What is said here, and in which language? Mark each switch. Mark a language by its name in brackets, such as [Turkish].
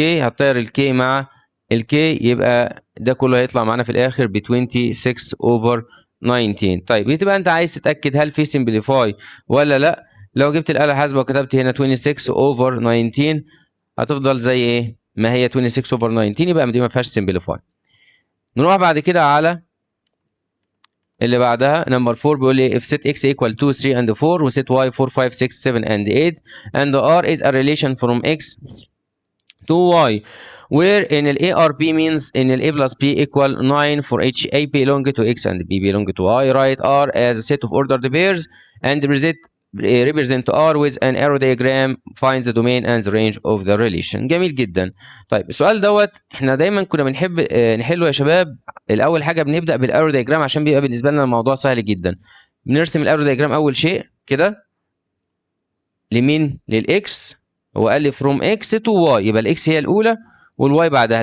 [Arabic] هتطير الكي مع الكي يبقى ده كله هيطلع معانا في الاخر ب 26 اوفر 19. طيب بتبقى انت عايز تتاكد هل في سمبليفاي ولا لا. لو جبت الآلة الحاسبة وكتبت هنا 26 اوفر 19 هتفضل زي ايه؟ ما هي 26 اوفر 19، يبقى دي ما فيهاش سمبليفاي. نروح بعد كده على اللي بعدها [English] number 4 [Arabic] بيقول لي [English] if set x equal 2 3 and 4 و set y 4 5 6 7 and 8 and r is a relation from x to y where in ال A or B means in ال A plus B equal 9 for each A belong to x and B belong to y. Write R as a set of ordered pairs and represent R with an arrow diagram. Find the domain and the range of the relation. [Arabic] جميل جدا. طيب السؤال دوت احنا دايما كنا بنحب نحله يا شباب. الاول حاجه بنبدا بالارو دياجرام عشان بيبقى بالنسبه لنا الموضوع سهل جدا. بنرسم الارو دياجرام اول شيء كده لمين؟ للاكس. هو قال لي from x to y يبقى الاكس هي الاولى والواي بعدها.